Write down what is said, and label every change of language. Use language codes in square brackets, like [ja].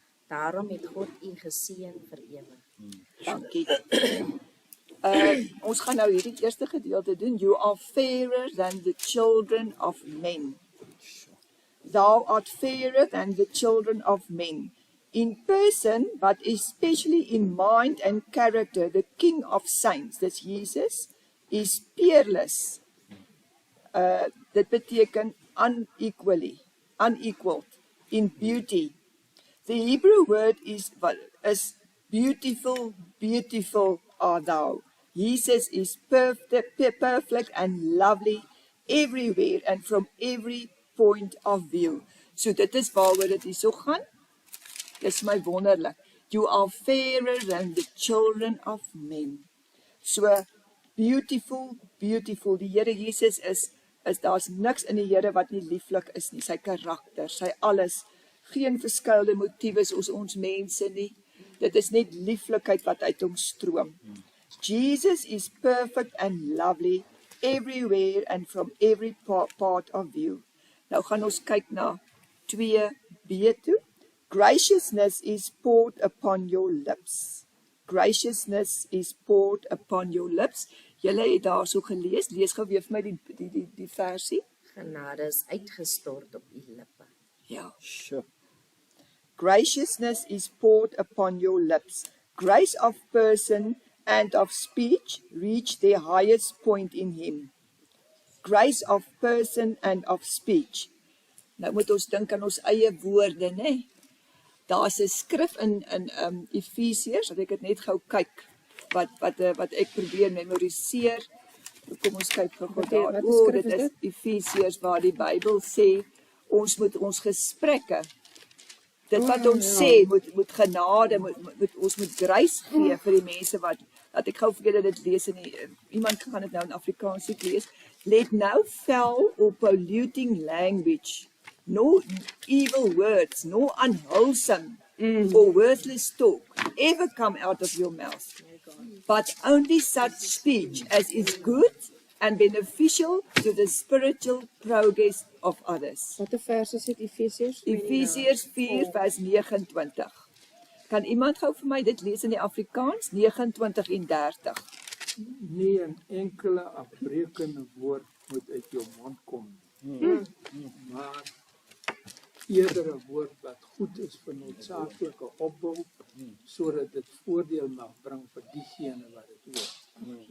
[af] Daarom het God u geseën vir ewig. Dankie. Ons gaan nou hierdie eerste gedeelte doen. [en] You are fairer than the children of men. Thou art fairer than the children of men. In person, but especially in mind and character, the King of Saints, that's Jesus, is peerless. [af] Dit beteken unequaled in beauty. [en] The Hebrew word is beautiful, beautiful are thou. Jesus is perfect and lovely everywhere and from every point of view. [af] So dit is waaroor dit hierso gaan. Dis my wonderlik. [en] You are fairer than the children of men. [af] So [en] Beautiful, beautiful. [af] Die Here Jesus is daar's niks in die Here wat nie lieflik is nie. Sy karakter, sy alles. Geen verskuilde motiewe soos ons mense nie. Dit is net lieflikheid wat uit hom stroom. [en] Jesus is perfect and lovely everywhere and from every part of you. [af] Nou gaan ons kyk na 2b toe. [en] Graciousness is poured upon your lips. Graciousness is poured upon your lips. [af] Julle het daar so gelees. Lees gou weer vir my die versie. Genade is uitgestort op u lippe. Ja. [en] Sure. Graciousness is poured upon your lips. Grace of person and of speech reach their highest point in him. Grace of person and of speech. [af] Nou moet ons dink aan ons eie woorde, né? Daar's 'n skrif in Efesiërs, dat ek dit net gou kyk wat ek probeer memoriseer. Kom ons kyk gou daar. O, dit is Efesiërs waar die Bybel sê ons moet ons gesprekke, dit wat ons sê, moet genade, ons moet grace gee vir die mense wat ek gou vir julle dit lees in iemand gaan dit nou in Afrikaans lees. [en] Let no foul or polluting language, no evil words, no unwholesome or worthless talk ever come out of your mouth, but only such speech as is good and beneficial to the spiritual progress of others. [af] Wat 'n vers is dit, Efesiërs? Efesiërs 4 vers 29. Kan iemand gou vir my dit lees in die Afrikaans? 29 en 30. Nie 'n enkele afbreekende woord moet uit jou mond kom nie. Maar eerder 'n woord wat goed is vir noodsaaklike opbou, sodat dit voordeel mag bring vir diegene wat dit hoor.